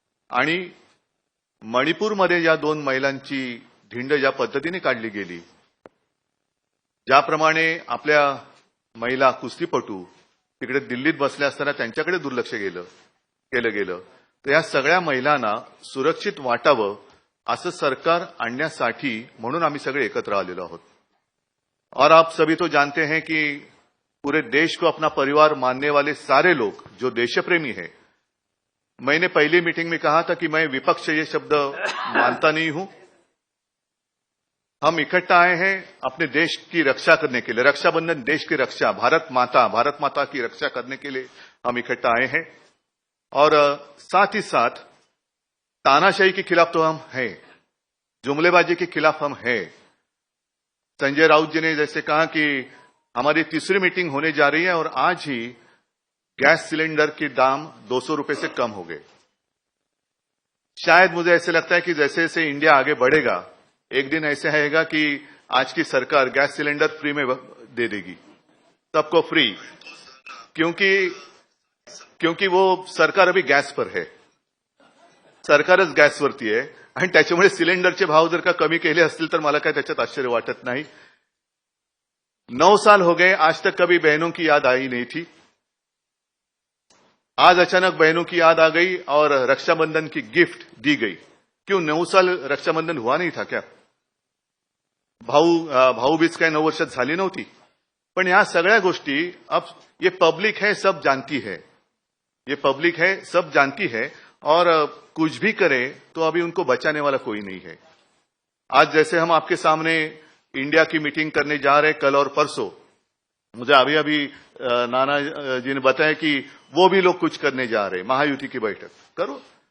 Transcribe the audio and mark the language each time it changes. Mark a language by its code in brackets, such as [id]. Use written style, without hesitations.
[mr] आणि मणिपूरमध्ये ज्या 2 महिलांची धिंड ज्या पद्धतीने काढली गेली, ज्याप्रमाणे आपल्या महिला कुस्तीपटू तिकडे दिल्लीत बसल्या असताना त्यांच्याकडे दुर्लक्ष केलं गेलं, तर या सगळ्या महिलांना सुरक्षित वाटावं असं सरकार आणण्यासाठी म्हणून आम्ही सगळे एकत्र आलेलो आहोत. [hi] और आप सभी तो जानते हैं कि पूरे देश को अपना परिवार मानने वाले सारे लोग जो देशप्रेमी हैं, मैंने पहली मीटिंग में कहा था कि मैं विपक्ष ये शब्द मानता नहीं हूं. हम इकट्ठा आए हैं अपने देश की रक्षा करने के लिए. रक्षाबंधन देश की रक्षा, भारत माता की रक्षा करने के लिए हम इकट्ठा आए हैं. और साथ ही साथ तानाशाही के खिलाफ तो हम हैं, जुमलेबाजी के खिलाफ हम हैं. संजय राउत जी ने जैसे कहा कि हमारी तीसरी मीटिंग होने जा रही है और आज ही गैस सिलेंडर के दाम 200 रुपए से कम हो गए. शायद मुझे ऐसे लगता है कि जैसे जैसे इंडिया आगे बढ़ेगा, एक दिन ऐसे आएगा कि आज की सरकार गैस सिलेंडर फ्री में दे देगी, सबको फ्री. क्योंकि वो सरकार अभी गॅस पर है, [mr] सरकारच गॅसवरती आहे आणि त्याच्यामुळे सिलेंडरचे भाव जर का कमी केले असतील तर मला काय त्याच्यात आश्चर्य वाटत नाही. [hi] 9 साल हो गए, आज तक कभी बहनों की याद आई नहीं थी. आज अचानक बहनों की याद आ गई और रक्षाबंधन की गिफ्ट दी गई. क्यों 9 साल रक्षाबंधन हुआ नहीं था क्या? [mr] भाऊबीज काय 9 वर्षात झाली नव्हती. पण या सगळ्या गोष्टी [hi] अब ये पब्लिक है, सब जानती है. ये पब्लिक है, सब जानती है और कुछ भी करे तो अभी उनको बचाने वाला कोई नहीं है. आज जैसे हम आपके सामने इंडिया की मीटिंग करने जा रहे कल और परसों, मुझे अभी नाना जी ने बताया कि वो भी लोग कुछ करने जा रहे, महायुति की बैठक करो.